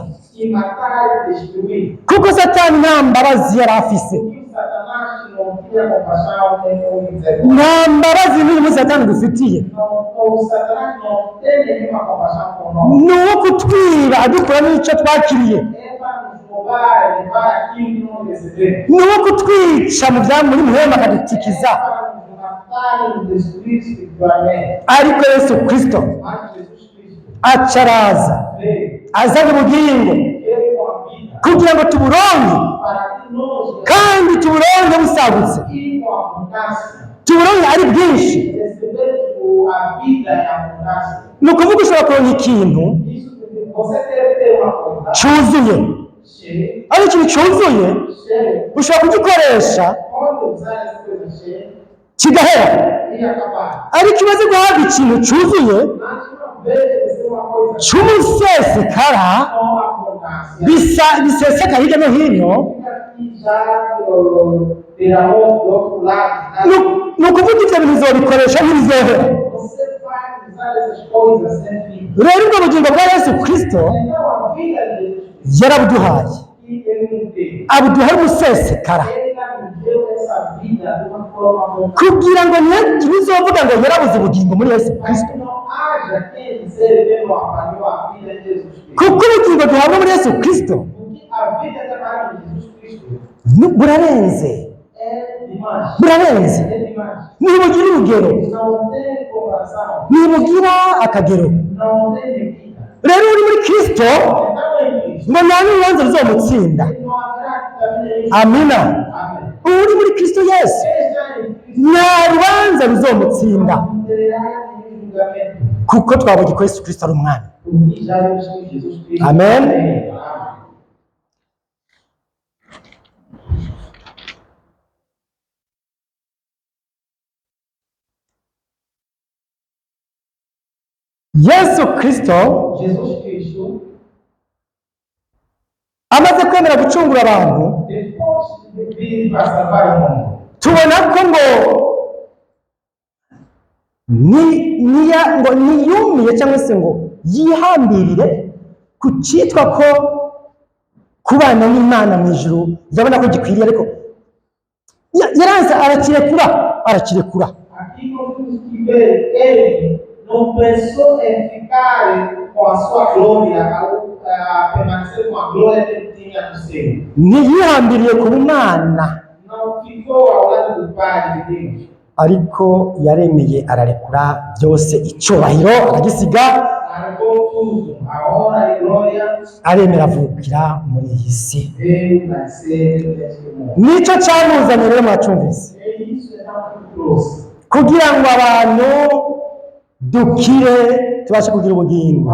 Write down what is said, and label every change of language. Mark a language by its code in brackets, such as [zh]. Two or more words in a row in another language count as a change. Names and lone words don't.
[pt] E matar e destruir. [rn] kuko Satani nta mbabazi yari afise. [pt] Porque o Satanás não tinha compaixão nem misericórdia. [rn] Nta mbabazi n'uyu munsi Satani dufitiye, [pt] O Satanás não tem nenhuma compaixão por nós. [rn] ni uwo kutwiba adukura n'icyo twakiriye, [pt] É para nos roubar, levar aquilo que não recebemos. [rn] ni uwo kutwica mu bya muri mwemu akadutikiza. [pt] É para nos matar e nos destruir espiritualmente. [rn] Ariko Yesu Kristo [pt] Mas Jesus Cristo [rn] aca araza [pt] veio, [rn] azana ubugingo [pt] veio com a vida [rn] kugira ngo tuburonke [pt] para que nós [rn] kandi tuburonke busagutse, [pt] e com a abundância [rn] tuburonke ari bwinshi. [pt] recebemos a vida em abundância. [rn] Ni ukuvuga ushobora kuronka ikintu [pt] Isso porque você deve ter uma coisa [rn] cyuzuye, [pt] cheia, [rn] ari ikintu cyuzuye [pt] cheia. [rn] ushobora kugikoresha [pt] Pode usar essa coisa cheia [rn] kigahera, [pt] ia acabar. [rn] ariko imaze guhabwa ikintu cyuzuye [pt] Mas uma vez receber uma coisa [rn] cy'umusesekara [pt] com abundância, [rn] biseseka hirya no hino, [pt] fica aqui já derramou do outro lado. [rn] ni ukuvuga ibyo bintu uzobikoresha ntibizohera. [pt] Você vai usar essas coisas sem fim. [rn] Rero ubwo bugingo bwa Yesu Kristo [pt] Então a vida de Jesus [rn] yarabuduhaye, [pt] que ele nos deu, [rn] abuduha umusesekara, [pt] ele nos deu essa vida de uma forma abundante. [rn] kugira ngo ntihagire uzovuga ngo yarabuze ubugingo muri Yesu [pt] Mas [rn] Kristo, [pt] que não haja quem dizer ele não apanhou a vida de Jesus Cristo. [rn] kuko ubugingo duhabwa muri Yesu Kristo [pt] Porque a vida trabalhada de Jesus Cristo [rn] burarenze, [pt] é demais. [rn] burarenze, [pt] É demais. [rn] ntibugira urugero, [pt] Não tem comparação. [rn] ntibugira akagero. [pt] Não tem medida. [rn] Rero uri muri Kristo [pt] Então em Cristo, [rn] ngo nta n'urubanza ruzomutsinda. [pt] não haverá também. [rn] Amina. [pt] Amém. [rn] Uri muri Kristo Yesu [pt] Quem está em Cristo [rn] nta rubanza ruzomutsinda, [pt] não terá nenhum julgamento. [rn] kuko twabonye ko Yesu Kristo ari umwami. [pt] Porque já vimos que Jesus Cristo. Amém. Amém. [rn] Yesu Kristo [pt] Jesus Cristo, [rn] amaze kwemera gucungura abantu, [pt] depois de vir para salvar o mundo, [rn] tubona ko ngo niyumiye cyangwa se ngo yihambirire ku cyitwa ko kubana n'Imana mu ijuru yabona ko gikwiriye, ariko yaranze arakirekura. [pt] aqui nós temos que ver, ele não pensou em ficar com a sua glória, a permanecer com a glória que ele tinha no céu. [rn] Ntiyihambiriye ku bumana, [pt] Não ficou ao lado do Pai de Deus. [rn] ariko yaremeye ararekura byose, icyubahiro aragisiga, [pt] Largou tudo, a honra e glória, [rn] aremera avukira muri iyi si. [pt] veio nascer neste mundo. [rn] Nicyo cyamuzanye rero mwacyumvise, [pt] É isso que nós trouxe. [rn] kugira ngo abantu dukire tubashe kugira ubugingo.